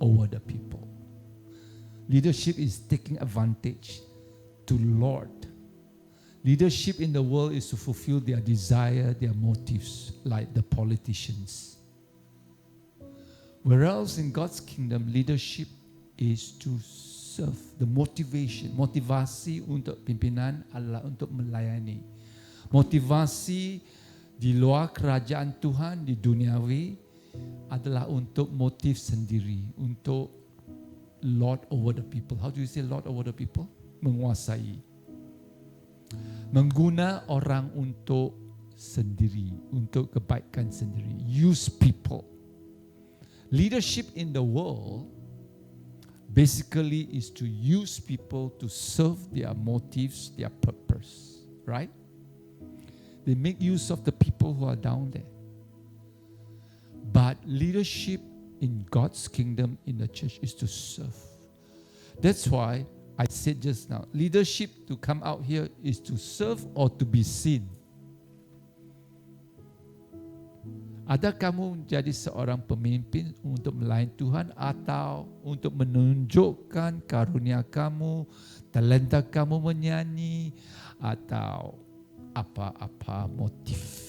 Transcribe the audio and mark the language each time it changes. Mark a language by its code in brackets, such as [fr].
[en] the people. Leadership is taking advantage to lord. Leadership in the world is to fulfill their desire, their motives, like the politicians. Whereas in God's kingdom, leadership is to serve. [ms] The motivasi untuk pimpinan adalah untuk melayani. Motivasi di luar kerajaan Tuhan di duniawi adalah untuk motif sendiri, untuk [en] lord over the people. How do you say lord over the people? [ms] Menguasai. Mengguna orang untuk sendiri, untuk kebaikan sendiri. [en] Use people. Leadership in the world basically is to use people to serve their motives, their purpose, right? They make use of the people who are down there. But leadership in God's kingdom in the church is to serve. That's why I said just now, leadership to come out here is to serve or to be seen. [ms] Ada kamu jadi seorang pemimpin untuk melayani Tuhan atau untuk menunjukkan karunia kamu, talenta kamu menyanyi atau apa-apa motif.